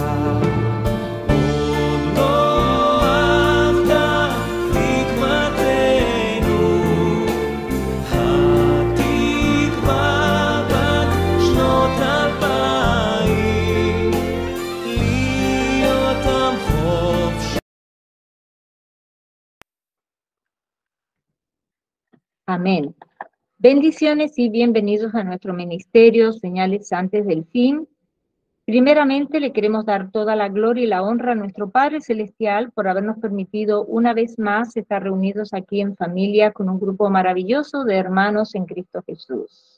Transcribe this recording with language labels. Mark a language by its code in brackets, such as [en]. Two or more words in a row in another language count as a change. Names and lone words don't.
[he] עוד לא אבדה תקוותנו, התקווה בת שנות 2000, להיות עם חופשי. [es] Amén. Bendiciones y bienvenidos a nuestro ministerio, Señales antes del fin. Primeramente, le queremos dar toda la gloria y la honra a nuestro Padre Celestial por habernos permitido una vez más estar reunidos aquí en familia con un grupo maravilloso de hermanos en Cristo Jesús.